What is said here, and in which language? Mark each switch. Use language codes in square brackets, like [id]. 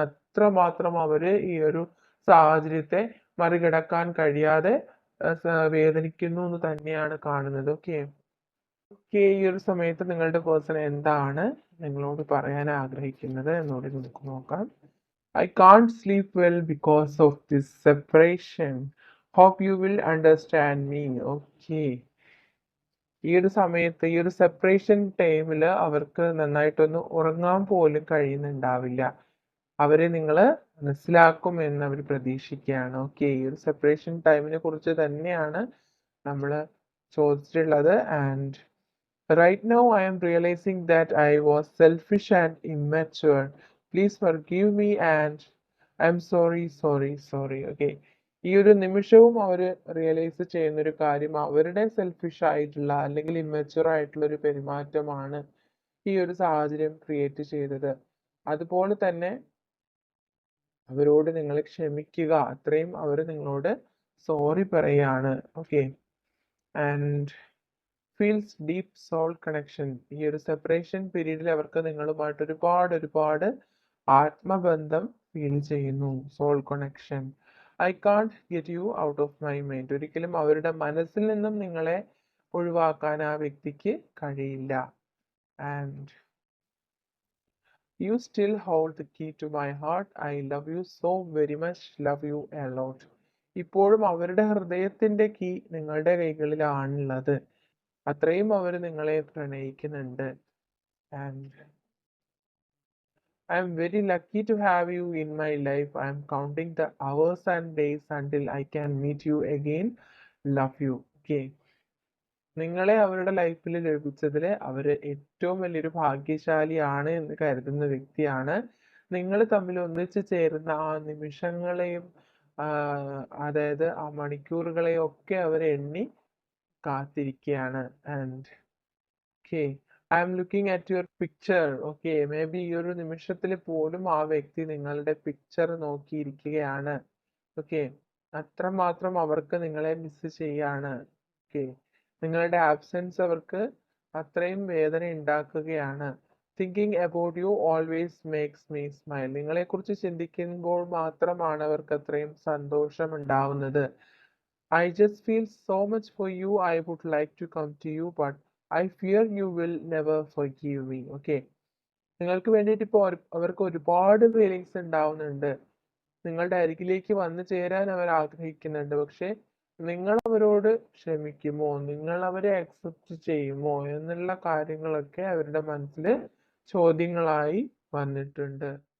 [ml] അത്രമാത്രം അവര് ഈ ഒരു സാഹചര്യത്തെ മറികടക്കാൻ കഴിയാതെ വേദനിക്കുന്നു എന്ന് തന്നെയാണ് കാണുന്നത്. ഓക്കെ, ഈ ഒരു സമയത്ത് നിങ്ങളുടെ പേഴ്സൺ എന്താണ് നിങ്ങളോട് പറയാൻ ആഗ്രഹിക്കുന്നത് എന്നോട് നമുക്ക് നോക്കാം. [en] I can't sleep well because of this separation. Hope you will understand me. Okay. [ml] ഈ ഒരു സമയത്ത് ഈ ഒരു സെപ്പറേഷൻ ടൈമിൽ അവർക്ക് നന്നായിട്ടൊന്ന് ഉറങ്ങാൻ പോലും കഴിയുന്നുണ്ടാവില്ല. അവരെ നിങ്ങൾ മനസ്സിലാക്കും എന്ന് അവർ പ്രതീക്ഷിക്കുകയാണ്. ഓക്കെ, ഈ ഒരു സെപ്പറേഷൻ ടൈമിനെ കുറിച്ച് തന്നെയാണ് നമ്മൾ ചോദിച്ചിട്ടുള്ളത്. [en] And right now I am realizing that I was selfish and immature. Please forgive me and I'm sorry. Okay. [ml] ഈ ഒരു നിമിഷവും അവർ റിയലൈസ് ചെയ്യുന്ന ഒരു കാര്യം അവരുടെ സെൽഫിഷ് ആയിട്ടുള്ള അല്ലെങ്കിൽ ഇമ്മച്ചുവർ ആയിട്ടുള്ള ഒരു പെരുമാറ്റമാണ് ഈ ഒരു സാഹചര്യം ക്രിയേറ്റ് ചെയ്തത്. അതുപോലെ തന്നെ അവരോട് നിങ്ങൾ ക്ഷമിക്കുക, അത്രയും അവർ നിങ്ങളോട് സോറി പറയാണ്. [en] Okay, and feels deep soul connection. [ml] ഈ ഒരു സെപ്പറേഷൻ പീരീഡിൽ അവർക്ക് നിങ്ങളുമായിട്ട് ഒരുപാട് ആത്മബന്ധം ഫീൽ ചെയ്യുന്നു. Soul connection. [en] I can't get you out of my mind. [ml] ഒരിക്കലും അവരുടെ മനസ്സിൽ നിന്നും നിങ്ങളെ ഒഴിവാക്കാൻ ആ വ്യക്തിക്ക് കഴിയില്ല. [en] And you still hold the key to my heart. I love you so very much. Love you a lot. [ml] ഇപ്പോഴും അവരുടെ ഹൃദയത്തിന്റെ കീ നിങ്ങളുടെ കൈകളിലാണുള്ളത്. അത്രയും അവർ നിങ്ങളെ പ്രണയിക്കുന്നുണ്ട്. [en] And I am very lucky to have you in my life. I am counting the hours and days until I can meet you again. Love you. Okay. [ml] നിങ്ങളെ അവരുടെ ലൈഫിൽ ലഭിച്ചതിൽ അവർ ഏറ്റവും വലിയൊരു ഭാഗ്യശാലിയാണ് എന്ന് കരുതുന്ന വ്യക്തിയാണ്. നിങ്ങൾ തമ്മിൽ ഒന്നിച്ചു ചേരുന്ന ആ നിമിഷങ്ങളെയും അതായത് ആ മണിക്കൂറുകളെയും ഒക്കെ അവർ എണ്ണി കാത്തിരിക്കുകയാണ്. [en] And okay, I am looking at your picture. [ml] Okay, may be ഈ ഒരു നിമിഷത്തിൽ പോലും ആ വ്യക്തി നിങ്ങളുടെ പിക്ചർ നോക്കിയിരിക്കുകയാണ്. ഓക്കെ, അത്രമാത്രം അവർക്ക് നിങ്ങളെ മിസ് ചെയ്യാണ്. ഓക്കെ, നിങ്ങളുടെ ആബ്സെൻസ് അവർക്ക് അത്രയും വേദന ഉണ്ടാക്കുകയാണ്. [en] Thinking about you always makes me smile. [ml] നിങ്ങളെക്കുറിച്ച് ചിന്തിക്കുമ്പോൾ മാത്രമാണ് അവർക്ക് അത്രയും സന്തോഷം ഉണ്ടാവുന്നത്. [en] I just feel so much for you. I would like to come to you, but I fear you will never forgive me. Okay. [ml] നിങ്ങൾക്ക് വേണ്ടിയിട്ട് ഇപ്പോൾ അവർക്ക് ഒരുപാട് ഫീലിങ്സ് ഉണ്ടാവുന്നുണ്ട്. നിങ്ങളുടെ അരികിലേക്ക് വന്നു ചേരാൻ അവർ ആഗ്രഹിക്കുന്നുണ്ട്. പക്ഷെ നിങ്ങൾ അവരോട് ക്ഷമിക്കുമോ, നിങ്ങൾ അവരെ അക്സെപ്റ്റ് ചെയ്യുമോ എന്നുള്ള കാര്യങ്ങളൊക്കെ അവരുടെ മനസ്സിൽ ചോദ്യങ്ങളായി വന്നിട്ടുണ്ട്.